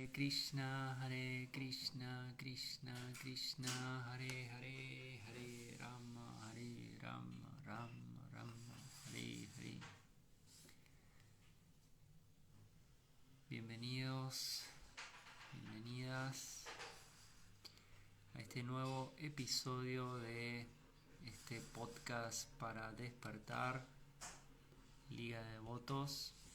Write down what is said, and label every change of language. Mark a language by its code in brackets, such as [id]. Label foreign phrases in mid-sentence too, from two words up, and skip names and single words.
[es] Hare Krishna, Krishna Krishna, Hare Hare, Hare Rama, Rama Rama, Hare Hare. Bienvenidos, bienvenidas a este nuevo episodio de este podcast para despertar, Liga de Devotos.